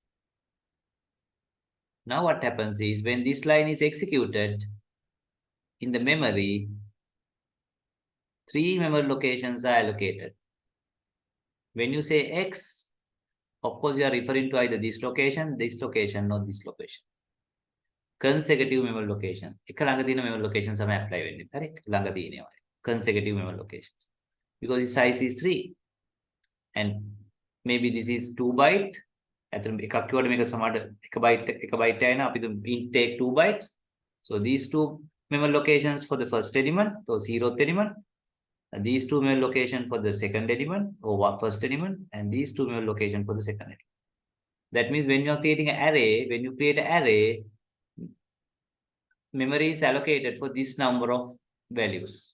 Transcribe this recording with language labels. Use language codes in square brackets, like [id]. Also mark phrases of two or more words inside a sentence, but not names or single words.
[en] Now what happens is when this line is executed in the memory, 3 memory locations are allocated. When you say x, of course you are referring to either this location, or this location. Consecutive memory location. [si] එක ළඟ තියෙන [en] memory locations [si] තමයි apply වෙන්නේ. හරි? ළඟ තියෙනවා. [en] Consecutive memory locations. Because the size is 3. And maybe this is 2 byte. [si] ඇත්තටම එකක් කිව්වට මේක සමහරට එක byte එකයි නා අපි [en] int take 2 bytes. So these 2 memory locations for the first element, so 0th element, and these 2 memory locations for the second element or first element, and these 2 memory locations for the second element. That means when you are creating an array, when you create an array, memory is allocated for this number of values.